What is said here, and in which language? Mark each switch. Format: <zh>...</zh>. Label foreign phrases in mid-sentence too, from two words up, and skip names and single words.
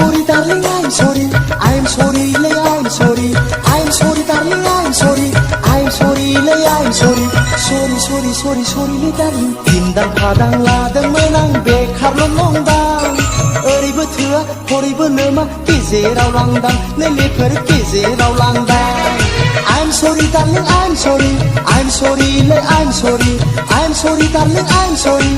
<en>darling, I'm sorry. I'm sorry, lay, I'm sorry. I'm sorry, darling, I'm sorry. I'm sorry, lay, I'm sorry. Sorry, sorry, sorry, sorry, lay, darling.</en> <ms>Pindang padang ladang menang</ms> <brx>bekarल' नंदां ओरैबो थोआ हरैबो लोमा गेजेराव लांदां लेलेफोर गेजेराव लांदां</brx> <en>I'm sorry, darling, I'm sorry. I'm sorry, lay, I'm sorry. I'm sorry, darling, I'm sorry.</en>